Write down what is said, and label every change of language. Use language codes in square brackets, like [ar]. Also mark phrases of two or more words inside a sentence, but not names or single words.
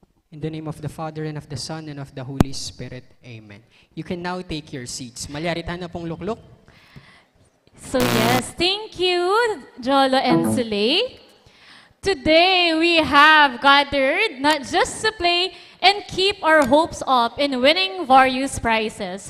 [en] In the name of the Father, and of the Son, and of the Holy Spirit. Amen. You can now take your seats. [pam] Malyaritan na pong lukluk. [en] So yes, thank you, Jolo and Sule. Today we have gathered not just to play and keep our hopes up in winning various prizes.